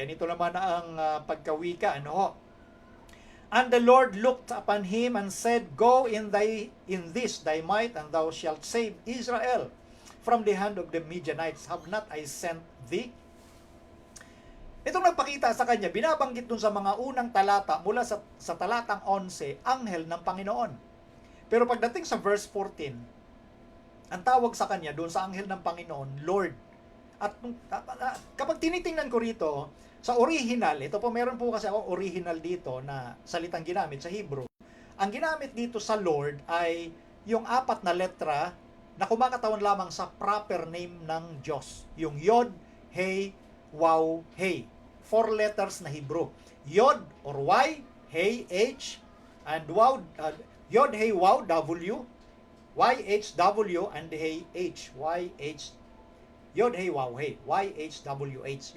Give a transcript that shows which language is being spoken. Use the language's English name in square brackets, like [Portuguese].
[Filipino] Ganito naman ang pagkawika, ano? [English] And the Lord looked upon him and said, Go in this thy might, and thou shalt save Israel from the hand of the Midianites. Have not I sent thee? [Filipino] Itong nagpakita sa kanya, binabanggit dun sa mga unang talata, mula sa talatang 11, anghel ng Panginoon. Pero pagdating sa verse 14, ang tawag sa kanya dun sa anghel ng Panginoon, Lord. At kapag tinitingnan ko rito, sa original, ito po meron po kasi ako original dito na salitang ginamit sa Hebrew. Ang ginamit dito sa Lord ay yung 4 na letra na kumakatawan lamang sa proper name ng Diyos. Yung Yod, Hey, Waw, Hey. [English] 4 letters [Filipino] na Hebrew. Yod or Y, Hey, H, and Waw, Yod, Hey, Waw, W, Y, H, W, and Hey, H, Y, H, Yod, Hey, Waw, Hey, Y, H, W, H.